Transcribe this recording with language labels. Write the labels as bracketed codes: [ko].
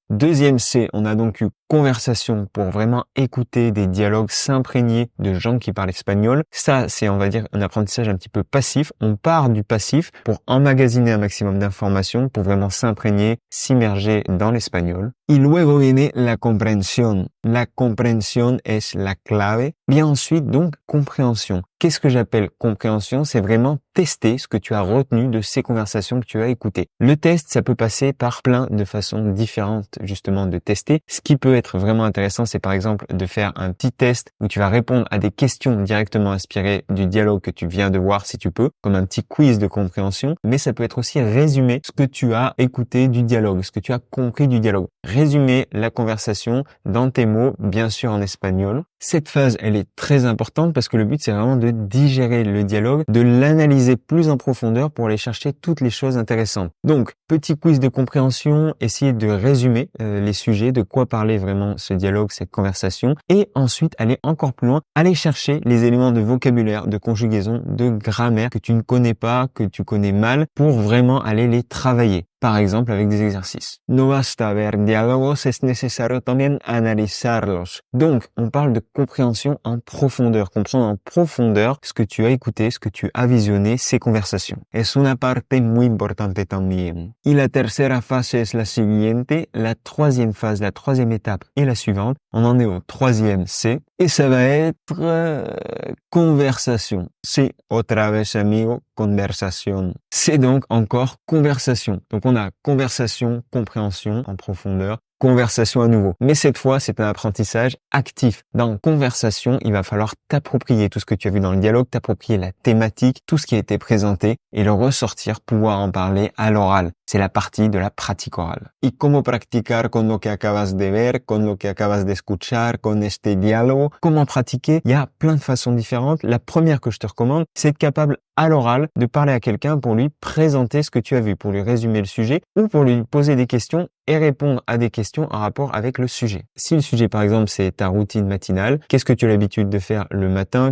[fr] Deuxième C, on a donc eu conversation pour vraiment écouter des dialogues, s'imprégner de gens qui parlent espagnol. Ça, c'est, on va dire, un apprentissage un petit peu passif. On part du passif pour emmagasiner un maximum d'informations, pour vraiment s'imprégner, s'immerger dans l'espagnol. [es] Y luego viene la comprensión. La comprensión es la clave. [fr] Bien ensuite, donc, compréhension. Qu'est-ce que j'appelle compréhension? C'est vraiment tester ce que tu as retenu de ces conversations que tu as écoutées. Le test, ça peut passer par plein de façons différentes, justement, de tester. Ce qui peut être vraiment intéressant, c'est par exemple de faire un petit test où tu vas répondre à des questions directement inspirées du dialogue que tu viens de voir si tu peux, comme un petit quiz de compréhension. Mais ça peut être aussi résumer ce que tu as écouté du dialogue, ce que tu as compris du dialogue. Résumer la conversation dans tes mots, bien sûr en espagnol. Cette phase, elle est très importante parce que le but, c'est vraiment de digérer le dialogue, de l'analyser plus en profondeur pour aller chercher toutes les choses intéressantes. Donc, petit quiz de compréhension, essayer de résumer les sujets, de quoi parler vraiment ce dialogue, cette conversation, et ensuite aller encore plus loin, aller chercher les éléments de vocabulaire, de conjugaison, de grammaire que tu ne connais pas, que tu connais mal, pour vraiment aller les travailler. Par exemple, avec des exercices. [es] No basta ver diálogos, es necesario también analizarlos. [fr] Donc, on parle de compréhension en profondeur, comprendre en profondeur ce que tu as écouté, ce que tu as visionné, ces conversations. [es] Es una parte muy importante también. Y la tercera fase es la siguiente. [fr] La troisième phase, la troisième étape est la suivante. On en est au 3e C. Et ça va être conversation. C'est [es] otra vez amigo, [fr] conversation. C'est donc encore conversation. Donc on a conversation, compréhension en profondeur, conversation à nouveau. Mais cette fois, c'est un apprentissage actif. Dans conversation, il va falloir t'approprier tout ce que tu as vu dans le dialogue, t'approprier la thématique, tout ce qui a été présenté et le ressortir, pouvoir en parler à l'oral. C'est la partie de la pratique orale. [es] Y cómo practicar con lo que acabas de ver, con lo que acabas de escuchar, con este diálogo. [fr] Comment pratiquer? Il y a plein de façons différentes. La première que je te recommande, c'est être capable à l'oral de parler à quelqu'un pour lui présenter ce que tu as vu, pour lui résumer le sujet ou pour lui poser des questions et répondre à des questions en rapport avec le sujet. Si le sujet, par exemple, c'est ta routine matinale, qu'est-ce que tu as l'habitude de faire le matin?